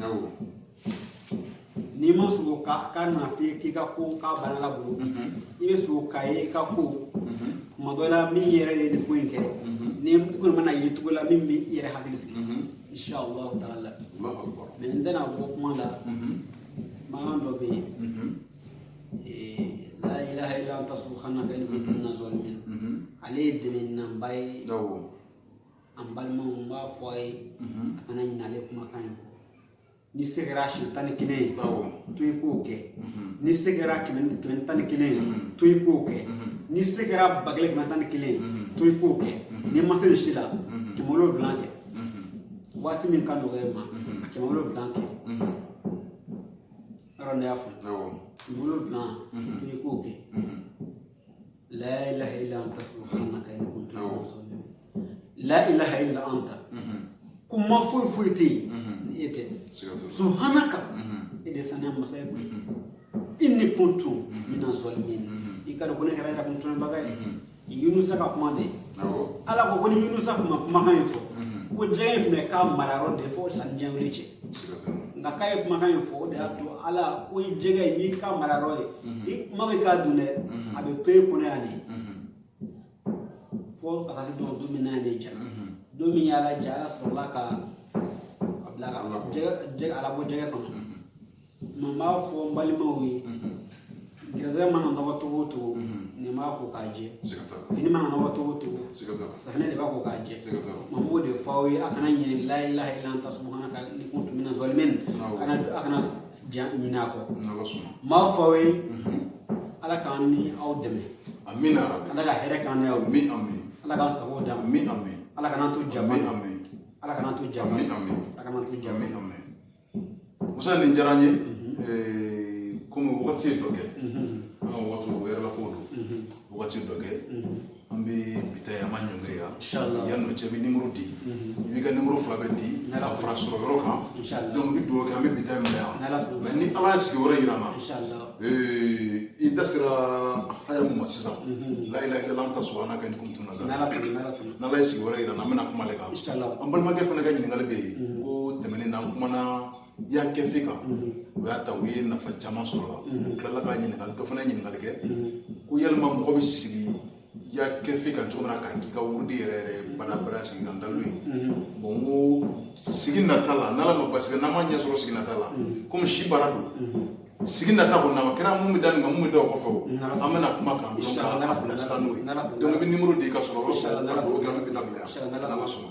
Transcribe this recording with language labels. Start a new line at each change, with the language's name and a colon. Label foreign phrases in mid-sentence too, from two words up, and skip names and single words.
Bambara: n'i ma sogo k'a nana f'i ye k'i ka ko k'a banna la bolo i bɛ sogo k'a ye i ka ko tuma dɔ la min yɛrɛ ye nin ko in kɛ ni i kɔni mana ye cogo la min bɛ i yɛrɛ hakili sigi
Arabic: إن شاء الله تعالى
Bambara: mɛ n tɛna bɔ kuma la mankan dɔ bɛ yen
Arabic: لا إله إلا أنت سبحانك إني كنت من الظالمين
Bambara: ale ye dɛmɛnanba ye an balimaw n b'a fɔ a ye a kana ɲinɛ ale kumakan in kɔ ni se kɛra siɲɛ 11 ye to i k'o kɛ ni se kɛra 11 ye to i k'o kɛ ni se kɛra 1111 ye to i k'o kɛ ni ma se nin si la 700 kɛ waati min ka nɔgɔ e ma a 700 kɛ yɔrɔ ne y'a faamu 700 to i k'o kɛ
Arabic: لا إله إلا أنت سبحانك إني كنت من الظالمين لا إله إلا أنت
Bambara: kuma foyi foyi tɛ yen ni e tɛ subhanaka e de saniya masa ye koyi
Arabic: إني كنت من الظالمين
Bambara: i ka dɔn ko ne kɛra yɛrɛ kuntunbaga ye Yunusa ka kuma de ala ko ni Yunusa kuma kumakan in fɔ ko jɛgɛ in tun bɛ k'a marayɔrɔ de fɔ sanni diɲɛ wuli cɛ nka k'a ye kumakan in fɔ o de y'a to ala ko jɛgɛ in n'i ka marayɔrɔ ye i kuma bɛ k'a dun dɛ a bɛ to e kɔnɔ yan de fo ka taa se don min na yan de jara don min y'ala ja ala sɔrɔla ka a bila ka jɛgɛ ala bɔ jɛgɛ kɔnɔ mɛ n b'a fɔ n balimaw ye gɛrɛsɛgɛ mana nɔgɔ togo o togo nin b'a ko k'a jɛ fini mana nɔgɔ togo o togo safinɛ de b'a ko k'a jɛ ma n b'o de fɔ aw ye a kana ɲinɛ
Arabic: لا إله إلا أنت سبحانك إني كنت من الظالمين
Bambara: a kana ɲinɛ a kɔ n b'a fɔ aw ye ala k'an ni aw dɛmɛ ala ka hɛrɛ k'an ni aw ye ala k'an sago d'an ma ala kana to jama ala kana to jama ala kana to jama musa nin diyara n ye komi wagati ye dɔ kɛ an ka waati o yɛrɛ la ko don wagati dɔ kɛ an bɛ bi ta ye an ma ɲɔngɛ yan yanni o cɛ bɛ nimoro di i b'i ka nimoro 2 bɛ di a fara sɔrɔ yɔrɔ kan donc n bɛ dugawu kɛ an bɛ bi ta in minɛ yan mɛ ni ala ye sigiyɔrɔ yira n na i da sera haya mun ma sisan
Arabic: لا إله إلا أنت سبحانك إني كنت من الظالمين
Bambara: n'ala ye sigiyɔrɔ yira n na an bɛna kuma ale kan an balimakɛ fana ka ɲininkali bɛ yen ko tɛmɛnen na an kumana y'a kɛ fe kan o y'a ta u ye nafa caman sɔrɔ la u tilala ka ɲininkali dɔ fana ye ɲininkali kɛ ko yalima mɔgɔ bɛ sigi y'a kɛ fe kan cogo min na k'a k'i ka wurudi yɛrɛ yɛrɛ bada sigi kan dalu ye bon n ko sigi nata la n'ala ma basigi n'an ma ɲɛ sɔrɔ sigi nata la komi si baara don sigi nata kɔni na kɛra mun bɛ da nin kan mun bɛ da o kɔfɛ o an bɛna kuma kan donc k'a bilasira n'o ye donc i bɛ nimoro di ka sɔrɔ yɔrɔ sɔrɔ ka dugawu kɛ an bɛ fi dabila yan n'ala sɔnna